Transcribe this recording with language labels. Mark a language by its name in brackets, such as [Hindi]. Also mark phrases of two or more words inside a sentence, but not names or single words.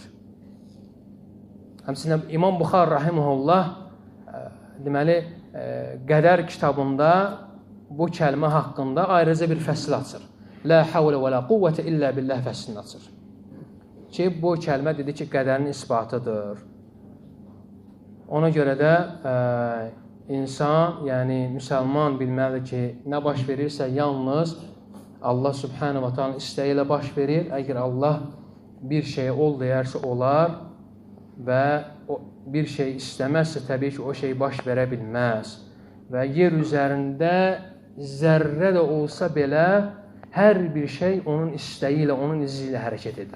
[Azerbaijani] Həmçinin İmam Buxar rahimehullah deməli, qədər kitabında bu kəlmə haqqında ayrıca bir fəsil açır. [Arabic] لا حول ولا قوة إلا بالله [Azerbaijani] fəslini açır. Ki, bu kəlmə dedi ki, qədərin isbatıdır. Ona görə də insan, yəni müsəlman bilməlidir ki, nə baş verirsə yalnız Allah [Arabic] سبحانه وتعالى [Azerbaijani] istəyi ilə baş verir. Əgər Allah bir şey ol deyərsə olar və bir şey istəməzsə təbii ki, o şey baş verə bilməz. Və yer üzərində zərrə də olsa belə hər bir şey onun istəyi ilə, onun izi ilə hərəkət edir.